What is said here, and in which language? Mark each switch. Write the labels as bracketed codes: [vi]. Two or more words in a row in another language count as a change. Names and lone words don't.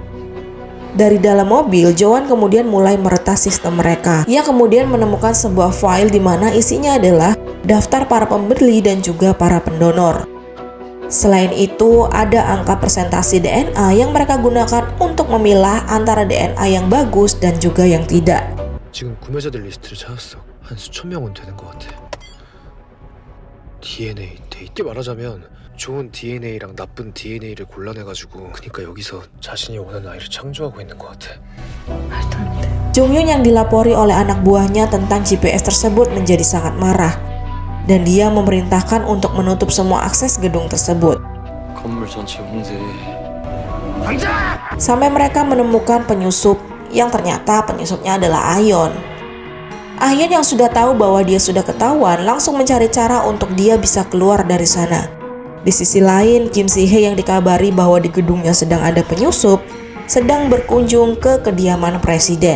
[id] Dari dalam mobil, Joan kemudian mulai meretas sistem mereka. Ia kemudian menemukan sebuah file di mana isinya adalah daftar para pembeli dan juga para pendonor. Selain itu, ada angka persentase DNA yang mereka gunakan untuk memilah antara DNA yang bagus dan juga yang tidak. [ko] 지금 구매자들 리스트를 찾았어. 한 수천 명은 되는 것 같아. DNA 쉽게 말하자면 좋은 DNA랑 나쁜 DNA를 골라내가지고 그러니까 여기서 자신이 원하는 아이를 창조하고 있는 것 같아. [id] Jung-hyun yang dilapori oleh anak buahnya tentang GPS tersebut menjadi sangat marah. Dan dia memerintahkan untuk menutup semua akses gedung tersebut. 건물 전체 홍제. Sampai mereka menemukan penyusup yang ternyata penyusupnya adalah Ahyeon. Ahyeon yang sudah tahu bahwa dia sudah ketahuan langsung mencari cara untuk dia bisa keluar dari sana. Di sisi lain, Kim Si Hye yang dikabari bahwa di gedungnya sedang ada penyusup sedang berkunjung ke kediaman presiden.